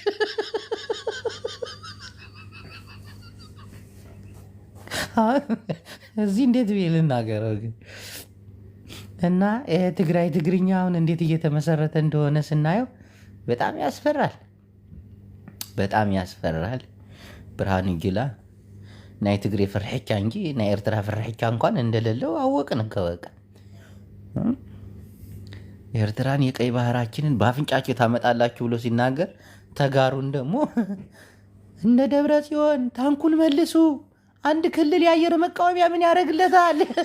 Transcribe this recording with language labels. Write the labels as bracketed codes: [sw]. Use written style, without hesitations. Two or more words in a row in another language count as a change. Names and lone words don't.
[am] እዚህ እንዴት ብዬ ልናገረው ግን እና ትግራይ ትግርኛ አሁን እንዴት እየተመሰረተ እንደሆነ ስናየው በጣም ያስፈራል፣ በጣም ያስፈራል። ብርሃኑ ጁላ ናይ ትግሬ ፍርሕቻ እንጂ ናይ ኤርትራ ፍርሕቻ እንኳን እንደሌለው አወቅን። ከበቃ ኤርትራን የቀይ ባህራችንን በአፍንጫቸው ታመጣላችሁ ብሎ ሲናገር፣ ተጋሩን ደግሞ እነ ደብረ ጽዮን ታንኩን መልሱ፣ አንድ ክልል የአየር መቃወሚያ ምን ያደርግለታል?